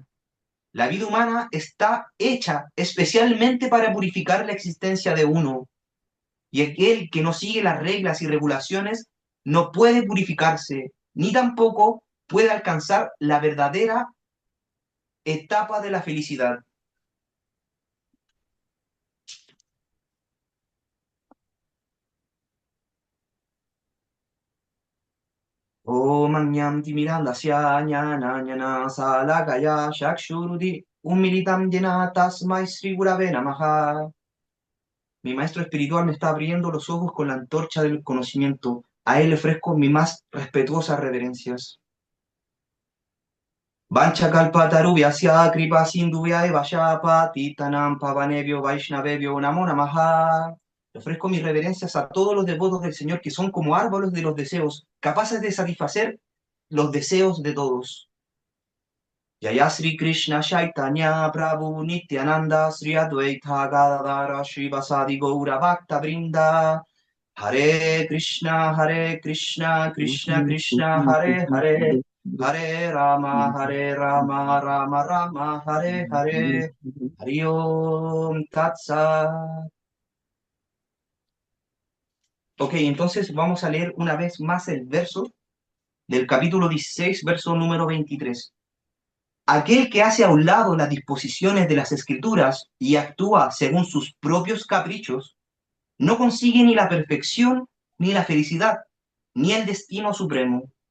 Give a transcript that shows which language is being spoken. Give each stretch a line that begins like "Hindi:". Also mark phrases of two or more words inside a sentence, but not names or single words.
Spanish: La vida humana está hecha especialmente para purificar la existencia de uno. Y aquel que no sigue las reglas y regulaciones no puede purificarse, ni tampoco puede alcanzar la verdadera etapa de la felicidad.
Sanskrit: Om Anyam Timirandasya Ñana Ñana Salakaya Shakshurudi Ummilitam Jena Tasmai Sri Gurave Namaha.
Spanish: Mi maestro espiritual me está abriendo los ojos con la antorcha del conocimiento. A él le ofrezco mis más respetuosas reverencias.
Sanskrit: Vancha kalpatarubhyasya kripa sindhubhya eva shapa titanam pavanebhyo vaishnavebhyo namo namaha.
Spanish: Le ofrezco mis reverencias a todos los devotos del Señor que son como árboles de los deseos, capaces de satisfacer los deseos de todos.
Sanskrit: Jaya Sri Krishna Chaitanya Prabhu Nityananda Sri Advaita Gadadara Sri Vasadi Gaura Bhakta Brinda. Hare Krishna Krishna Krishna Hare Hare Hare Rama Rama Rama Hare Hare Hari Om Tatsat.
Spanish: Ok, entonces vamos a leer una vez más el verso del capítulo 16, verso número 23. Aquel que hace a un lado las disposiciones de las escrituras y actúa según sus propios caprichos, no consigue ni la perfección, ni la felicidad, ni el destino supremo.